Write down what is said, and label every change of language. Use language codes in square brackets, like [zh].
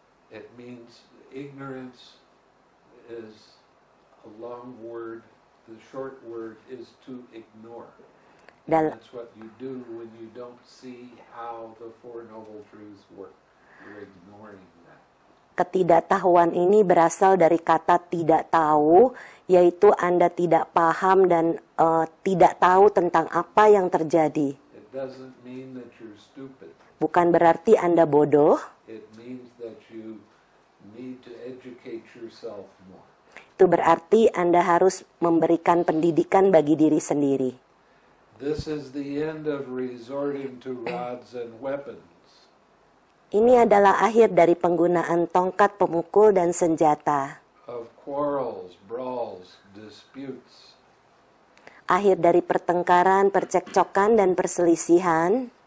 [en] It means ignorance is a long word. The short word is to ignore. And that's what you do when you don't see how the Four Noble Truths work. You're ignoring that. [id] Ketidaktahuan ini berasal dari kata tidak tahu, yaitu Anda tidak paham dan tidak tahu tentang apa yang terjadi. [en] It doesn't mean that you're stupid. [id] Bukan berarti Anda bodoh. [en] It means that you need to educate yourself more. [id] Itu berarti Anda harus memberikan pendidikan bagi diri sendiri. [en] This is the end of resorting to rods and weapons. [id] Ini adalah akhir dari penggunaan tongkat pemukul dan senjata. [en] Of quarrels, brawls, disputes. [id] Akhir dari pertengkaran, percekcokan, dan perselisihan.